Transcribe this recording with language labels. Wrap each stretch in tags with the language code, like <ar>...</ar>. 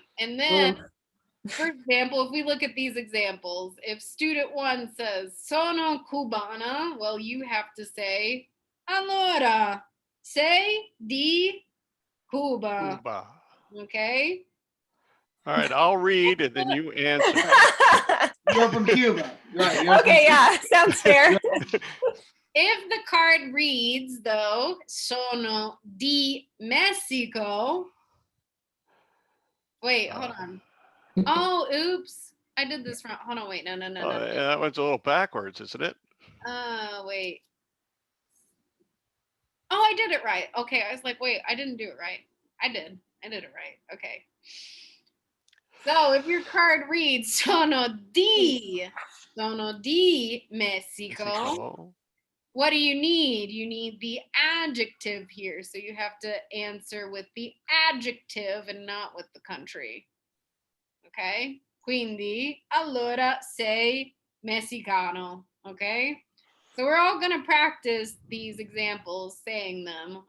<en>And then, for example, if we look at these examples, if student one says,</en> <it>sono cubana,</it> <en>well, you have to say,</en> <it>allora, sei di Cuba.</it> <en>Okay? All right, I'll read and then you answer. You're from Cuba. Right. Okay, yeah, sounds fair. If the card reads, though,</en> <it>sono di Mexico.</it> <en>Wait, hold on. Oh, oops. I did this wrong. Hold on, wait. No. Yeah, that one's a little backwards, isn't it? Wait. Oh, I did it right. Okay, I was like, wait, I didn't do it right. I did it right. Okay. So if your card reads</en> <it>sono di Mexico,</it> <en>what do you need? You need the adjective here. So you have to answer with the adjective and not with the country. Okay?</en> <it>Quindi, allora sei messicano.</it> <en>Okay? So we're all going to practice these examples, saying them.</en>